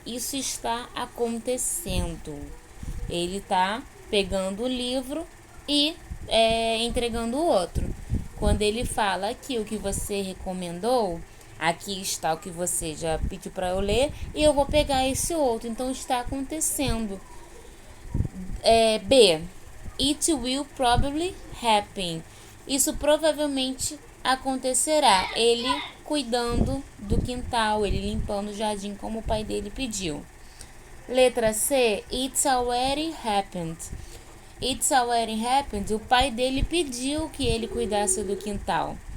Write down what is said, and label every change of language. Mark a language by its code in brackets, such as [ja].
[pt] Isso está acontecendo. Ele está pegando o livro e entregando o outro. Quando ele fala aqui o que você recomendou, aqui está o que você já pediu para eu ler e eu vou pegar esse outro. Então está acontecendo. B. [en] It will probably happen. [pt] Isso provavelmente acontecerá. Ele cuidando do quintal, ele limpando o jardim como o pai dele pediu. Letra C. [en] It's already happened. It's already happened. [pt] O pai dele pediu que ele cuidasse do quintal.